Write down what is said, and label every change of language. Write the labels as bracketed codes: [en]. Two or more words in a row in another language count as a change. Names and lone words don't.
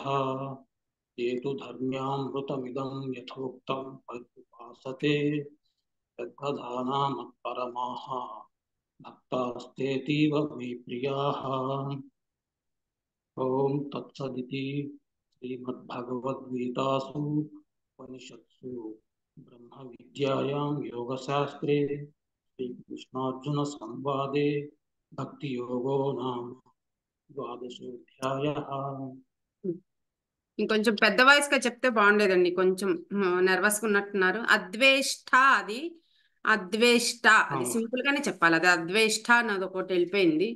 [sa] ये तु धर्म्यामृतमिदं यथोक्तं पर्युपासते श्रद्धधाना मत्परमाः भक्तास्तेतीव मे प्रियाः. ॐ तत्सदिति श्रीमद्भगवद्गीतासु उपनिषत्सु ब्रह्मविद्यायां योगशास्त्रे శ్రీకృష్ణార్జున సంవాదే భక్తి యోగో నామ ద్వాదశోధ్యాయః. [te] ఇంకొంచెం పెద్ద వాయిస్ గా చెప్తే బాగుండేదండి. కొంచెం నర్వస్ గా ఉన్నట్టున్నారు. అద్వేష్ట అది అద్వేష్ట అది అవును. సింపుల్ గానే చెప్పాలి. అది అద్వేష్ట అన్నది ఒకటి వెళ్ళిపోయింది.